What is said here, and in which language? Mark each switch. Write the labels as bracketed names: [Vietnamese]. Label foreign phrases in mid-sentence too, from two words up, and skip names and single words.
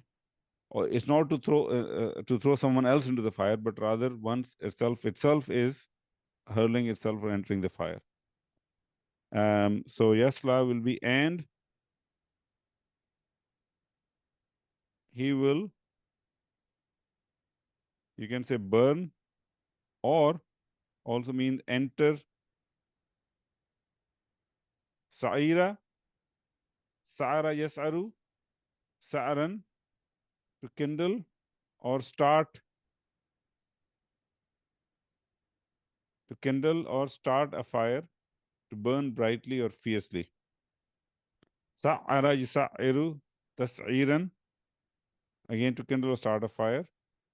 [English] Or it's not to throw someone else into the fire, but rather once itself is hurling itself or entering the fire. So yasla will be and he will, you can say burn, or also means enter. [Arabic] سَعِرَ، سَعَرَ يَسْعَرُ، سَعَرًا, [English] to kindle or start. To kindle or start a fire, to burn brightly or fiercely. [Arabic] سَعَّرَ يُسَعِّرُ تَسْعِيرًا, [English] again to kindle or start a fire.